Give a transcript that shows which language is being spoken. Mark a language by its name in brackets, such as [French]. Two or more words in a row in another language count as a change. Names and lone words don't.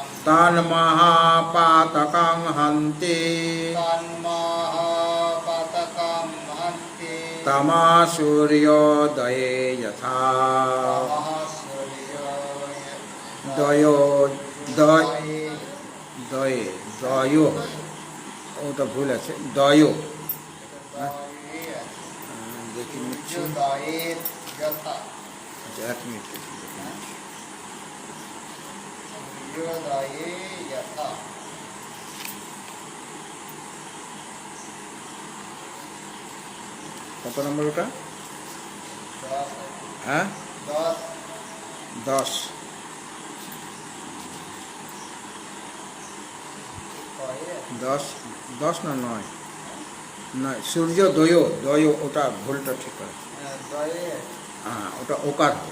[Sanskrit] तन्महापातकं हन्ति तन्महापातकं हन्ति तमः सूर्योदये यथा तमः सूर्योदये दयो दय दये दयो [Bangla] ওটা ভুল আছে দয়ো দেখি নিচ্ছি [Sanskrit] सूर्योदयेत् यथा [Bangla] আচ্ছা, এক মিনিট [Sanskrit] सूर्योदये यथा [Bangla] কত নম্বর ওটা 10 হ্যাঁ 10 10 10 না 9 নয় সূর্যোদয় দয় ওটা ভুলটা ঠিক আছে হ্যাঁ ওটা ওকার হবে।